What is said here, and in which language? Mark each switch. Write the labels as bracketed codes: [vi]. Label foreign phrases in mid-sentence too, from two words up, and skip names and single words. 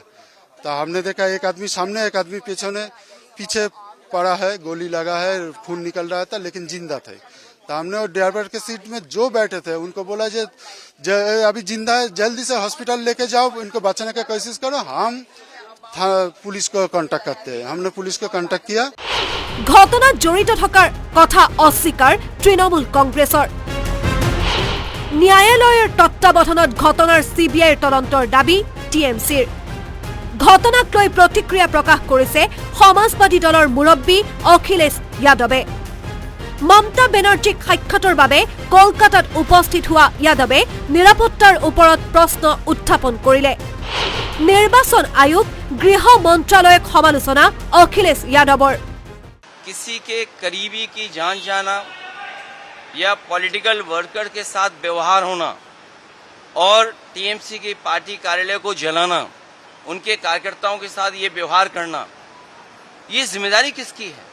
[hi] तो हमने देखा एक आदमी सामने, एक आदमी पीछे पड़ा है, गोली लगा है, खून निकल रहा था, लेकिन जिंदा थे। तो हमने वो ड्राइवर के सीट में जो बैठे थे उनको बोला जे अभी जिंदा है, जल्दी से हॉस्पिटल लेके जाओ, इनको बचाने की कोशिश करो, हम पुलिस को कांटेक्ट करते हैं। हमने पुलिस को कांटेक्ट किया। [as] ঘটনাত জড়িত থকাৰ কথা অস্বীকাৰ তৃণমূল কংগ্ৰেছৰ। ন্যায়ালয়ৰ তত্ত্বাৱধানত ঘটনাৰ CBIৰ তদন্তৰ দাবী TMCৰ। ঘটনাক লৈ প্ৰতিক্ৰিয়া প্ৰকাশ কৰিছে সমাজবাদী দলৰ মুৰব্বী অখিলেশ যাদৱে। মমতা বেনাৰ্জীক সাক্ষাতৰ বাবে কলকাতাত উপস্থিত হোৱা যাদৱে নিৰাপত্তাৰ ওপৰত প্ৰশ্ন উত্থাপন কৰিলে। নিৰ্বাচন আয়োগ, গৃহ মন্ত্ৰালয়ক সমালোচনা অখিলেশ যাদৱৰ। [hi] किसी के करीबी की जान जाना या [en] political worker [hi] के साथ व्यवहार होना और TMC की पार्टी कार्यालय को जलाना, उनके कार्यकर्ताओं के साथ ये व्यवहार करना, ये जिम्मेदारी किसकी है?